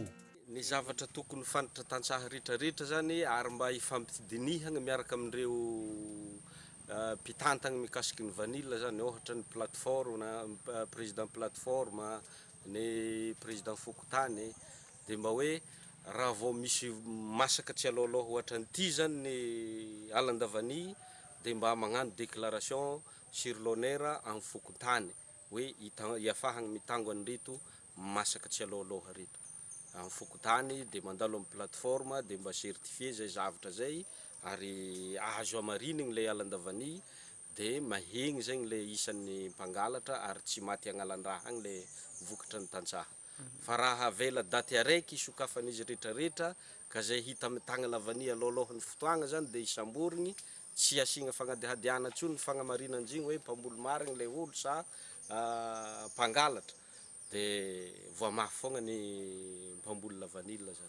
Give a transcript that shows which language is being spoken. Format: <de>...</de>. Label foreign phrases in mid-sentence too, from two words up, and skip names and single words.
<mg>ny zavatra tokony fantatra tantsaha rehetrarehetra zany ary mba hifampidinihagna miaraka amin'ireo mpitantagna mikasiky ny vanille zany ohatra ny plateforme na</mg> <fr>président plateforme</fr> <mg>ny président fokotany de mba hoe raha vao misy masaka tsy aloaloha ohatra an'ity zany ny alandavany de mba magnano</mg> <fr>déclaration sur l'honneur</fr> <mg>amin'ny fokotany hoe hiafahagna mitango an'reto masaka tsy aloaloha reto amin'ny fokotany de mandalo amin'ny plateforme de mba certifié zay zavatra zay ary azo amarinigny le alandavany de mahegny zegny le isan'ny mpangalatra ary tsy maty agnalan-draha agny le vokatra ny tantsaha fa raha avela daty araiky isokafan'izy rehetrarehetra ka zay hita amin'ny tagna lavany aloalohan'ny fotoagna zany de isamborigny tsy asigna fagnadihadiana tsony ny fagnamarinan'zigny hoe mpamboly marigny le olo sa mpangalatra de voamafy fogna ny mpamboly lavanille zany</mg>